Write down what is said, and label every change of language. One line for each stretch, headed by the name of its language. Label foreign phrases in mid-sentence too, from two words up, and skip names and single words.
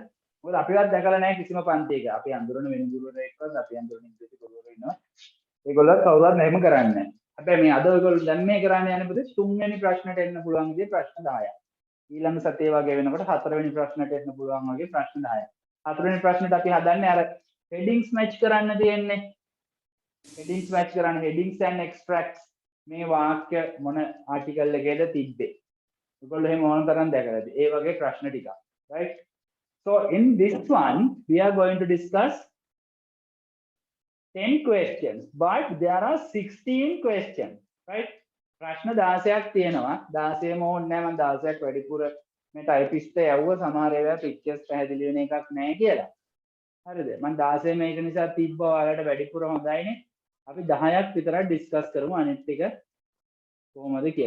Sinhala: මොකද අපිවත් දැකලා නැහැ කිසිම පන්තියක. අපි අඳුරන වෙන ගුරුවරයෙක්වත් අපි අඳුරන ඉංග්‍රීසි ගුරුවරයෙක් ඉන්නවා. ඒගොල්ලෝ කවුරුවත් මෙහෙම කරන්නේ නැහැ. හැබැයි මේ අද ඔයගොල්ලෝ දැන් මේ කරන්නේ යන්නේ පුතේ තුන්වෙනි ප්‍රශ්නෙට එන්න පුළුවන් විදිහේ ප්‍රශ්න 10ක්. ඊළඟ සතිය වගේ වෙනකොට හතරවෙනි ප්‍රශ්නට එන්න පුළුවන් වගේ ප්‍රශ්න 10ක්. හතරවෙනි ප්‍රශ්නෙට අපි හදන්නේ අර
English: headings match
Sinhala: කරන්න තියෙන්නේ.
English: headings match
Sinhala: කරන්න
English: headings and extracts
Sinhala: මේ වාක්‍ය මොන ආටිකල් එකේද තිබ්බේ. ඔයගොල්ලෝ එහෙම ඕන තරම් දැකලා ඇති. ඒ වගේ ප්‍රශ්න ටිකක්.
English: right? so in this one we are going to discuss 10 questions but there are 16 questions. right?
Sinhala: ප්‍රශ්න 16ක් තියෙනවා. 16ම ඕනේ නැහැ මම 16ක් වැඩිපුර මේ ටයිපිස්ට් යවුව සමහර ඒවා පික්චර්ස් පැහැදිලි වෙන එකක් නැහැ කියලා. හරිද? මම 16 මේක නිසා තිබ්බා ඔයාලට වැඩිපුර හොඳයිනේ. අපි 10ක් විතරක් ඩිස්කස් කරමු අනිත් ටික කොහොමද කියලා.